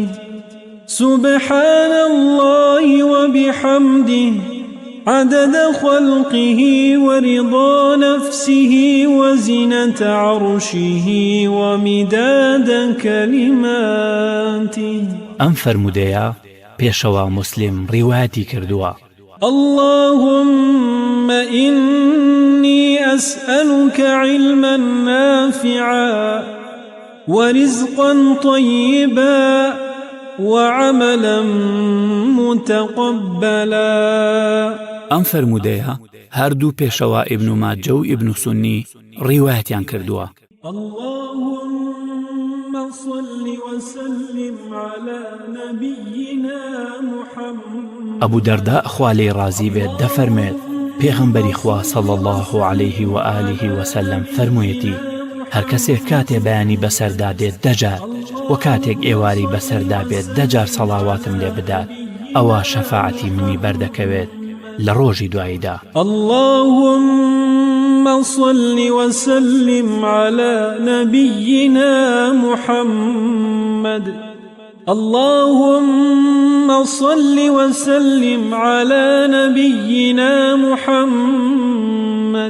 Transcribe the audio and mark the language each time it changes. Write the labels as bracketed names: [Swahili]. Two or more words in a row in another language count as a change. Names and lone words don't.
[Arabic] سبحان الله وبحمده عدد خلقه ورضا نفسه وزنة عرشه ومداد كلماته. [Central Kurdish] ئەم فەرموودەیە پێشەوە مسلم ڕیوایەتی کردووە. [Arabic] اللهم إني أسألك علما نافعا ورزقا طيبا وعملا متقبلا. [Central Kurdish] ئەم فەرموودەیە هەردوو پێشەوە ئیبن ماجە و ئیبن سونی ڕیوایەتیان کردووە. [Arabic] اللهم صل وسلم على نبينا محمد. [Central Kurdish] ئەبوو دەردا خوا لێی ڕازی بێت دەفەرمێت پێغەمبەری خوا [Arabic] صلی الله عليه و آله وسلم [Central Kurdish] فەرموویەتی هەر کەسێک کاتێ بەیانی بەسەردا دێت دەجار و کاتێک ئێواری بەسەردا بێت دەجار سەڵاواتم لێ بدات ئەوە شەفاعەتی منی بەردەکەوێت لە ڕۆژی دواییدا. [Arabic] اللهم صل وسلم على نبينا محمد. اللهم صل وسلم على نبينا محمد.